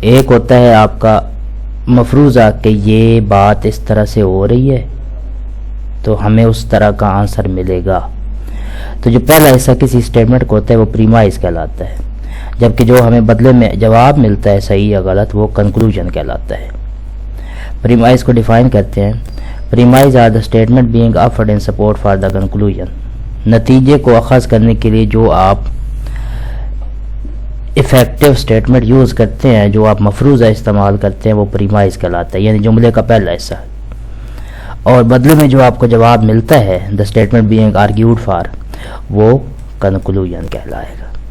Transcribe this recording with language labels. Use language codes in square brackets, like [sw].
[ur] ایک ہوتا ہے آپ کا مفروضہ کہ یہ بات اس طرح سے ہو رہی ہے تو ہمیں اس طرح کا آنسر ملے گا. تو جو پہلا حصہ کسی اسٹیٹمنٹ کو ہوتا ہے وہ پریمائز کہلاتا ہے، جبکہ جو ہمیں بدلے میں جواب ملتا ہے صحیح یا غلط وہ کنکلوژن کہلاتا ہے. پریمائز کو ڈیفائن کرتے ہیں. [en] Premise are the statement being offered in support for the conclusion. [ur] نتیجے کو اخذ کرنے کے لیے جو آپ افیکٹو اسٹیٹمنٹ یوز کرتے ہیں، جو آپ مفروضہ استعمال کرتے ہیں وہ پریمائز کہلاتا ہے، یعنی جملے کا پہلا حصہ. اور بدلے میں جو آپ کو جواب ملتا ہے [en] the statement being argued for [ur] وہ کنکلوژن کہلائے گا.